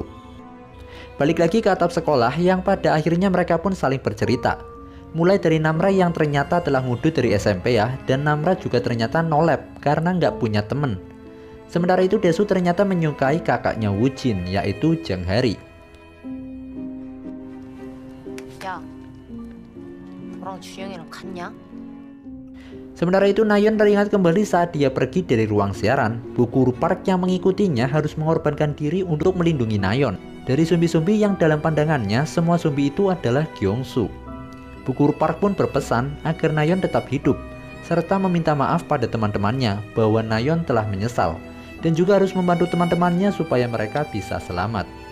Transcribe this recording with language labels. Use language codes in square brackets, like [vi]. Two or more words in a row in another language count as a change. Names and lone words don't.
[id] Balik lagi ke atap sekolah yang pada akhirnya mereka pun saling bercerita. Mulai dari Namra yang ternyata telah ngudut dari SMP ya, dan Namra juga ternyata nolep karena nggak punya temen. Sementara itu Daesu ternyata menyukai kakaknya Woojin yaitu Jang Hari. [ko] 야, 너랑 주영이랑 갔냐? [id] Sementara itu Nayeon teringat kembali saat dia pergi dari ruang siaran. Bu Guru Park yang mengikutinya harus mengorbankan diri untuk melindungi Nayeon dari zombie-zombie yang dalam pandangannya semua zombie itu adalah Gyeongsu. Bu Guru Park pun berpesan agar Nayeon tetap hidup serta meminta maaf pada teman-temannya bahwa Nayeon telah menyesal dan juga harus membantu teman-temannya supaya mereka bisa selamat.